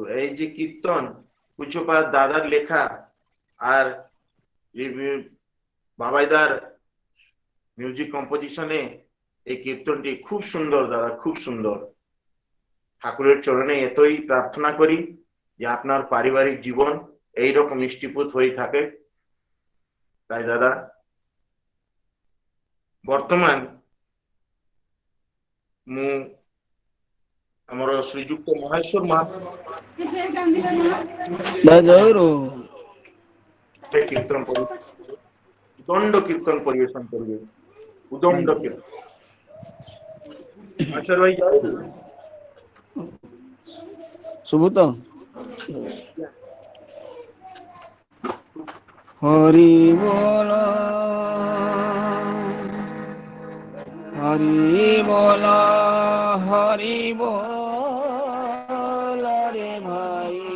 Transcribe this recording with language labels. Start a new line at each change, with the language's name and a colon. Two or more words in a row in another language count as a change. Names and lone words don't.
Bangla: এই যে কীর্তন পুজোপাত দাদার লেখা আর বাবাইদার মিউজিক কম্পোজিশনে এই কীর্তনটি খুব সুন্দর দাদা, খুব সুন্দর। ঠাকুরের চরণে এতই প্রার্থনা করি যে আপনার পারিবারিক জীবন এইরকম মিষ্টিপুত হয়ে থাকে। তাই দাদা, বর্তমান
Odia: ମୁଁ ଆମର ଶ୍ରୀଯୁକ୍ତ ମହେଶ୍ୱର ମହାପାତ୍ର କୀର୍ତ୍ତନ ଉଦଣ୍ଡ କୀର୍ତ୍ତନ ପରିବେଷଣ କରିବେ। ଉଦଣ୍ଡ କୀର୍ତ୍ତନ। ମହେଶ୍ୱର ଭାଇ ଜୟ ଗୁରୁ।
Bangla: শুভু তো? হরি বল, হরি বল, হরি বল রে ভাই।